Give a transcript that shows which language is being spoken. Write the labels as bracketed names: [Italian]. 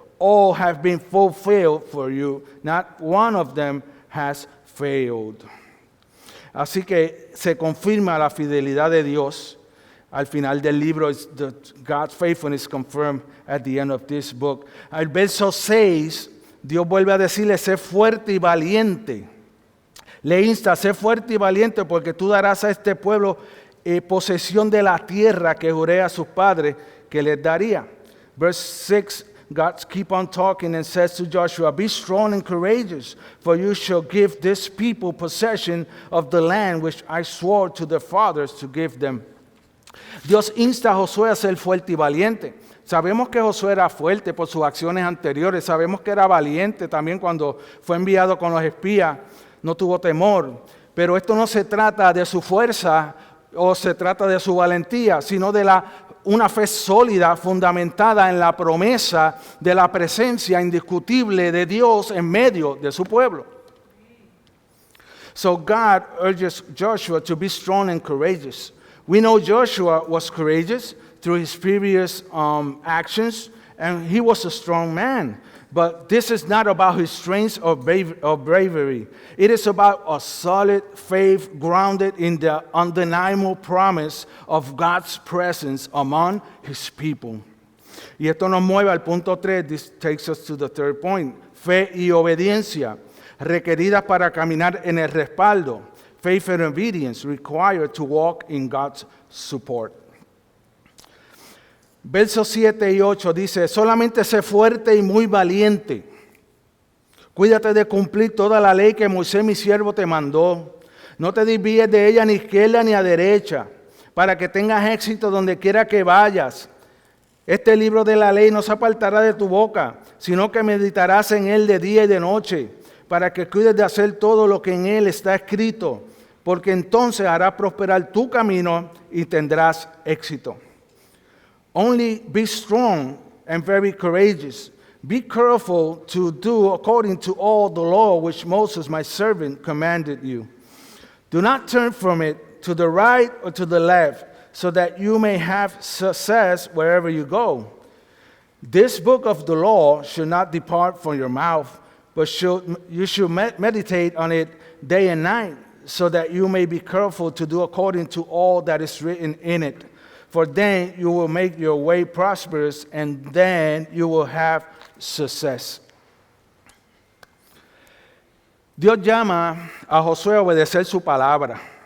[English] All have been fulfilled for you. Not one of them has failed. [Spanish] Así que se confirma la fidelidad de Dios. Al final del libro, [English] God's faithfulness confirmed at the end of this book. [Spanish] Al verso 6, Dios vuelve a decirle: sé fuerte y valiente. Le insta: sé fuerte y valiente, porque tú darás a este pueblo posesión de la tierra que juré a sus padres que les daría. [English] Verse 6, God keep on talking and says to Joshua, be strong and courageous, for you shall give this people possession of the land which I swore to their fathers to give them. [Spanish] Dios insta a Josué a ser fuerte y valiente. Sabemos que Josué era fuerte por sus acciones anteriores. Sabemos que era valiente también cuando fue enviado con los espías. No tuvo temor. Pero esto no se trata de su fuerza o se trata de su valentía, sino de una fe sólida, fundamentada en la promesa de la presencia indiscutible de Dios en medio de su pueblo. [English] So God urges Joshua to be strong and courageous. We know Joshua was courageous through his previous actions, and he was a strong man. But this is not about his strength or bravery. It is about a solid faith grounded in the undeniable promise of God's presence among his people. [Spanish] Y esto nos mueve al punto 3. [English] This takes us to the third point. [Spanish] Fe y obediencia requeridas para caminar en el respaldo. [English] Faith and obedience required to walk in God's support. [Spanish] Versos 7 y 8 dice, solamente sé fuerte y muy valiente. Cuídate de cumplir toda la ley que Moisés mi siervo te mandó. No te desvíes de ella ni a izquierda ni a derecha, para que tengas éxito donde quiera que vayas. Este libro de la ley no se apartará de tu boca, sino que meditarás en él de día y de noche, para que cuides de hacer todo lo que en él está escrito, porque entonces hará prosperar tu camino y tendrás éxito. [English] Only be strong and very courageous. Be careful to do according to all the law which Moses my servant commanded you. Do not turn from it to the right or to the left, so that you may have success wherever you go. This book of the law should not depart from your mouth, but you should meditate on it day and night, so that you may be careful to do according to all that is written in it. For then you will make your way prosperous, and then you will have success. [Spanish] Dios llama a Josué a obedecer su palabra.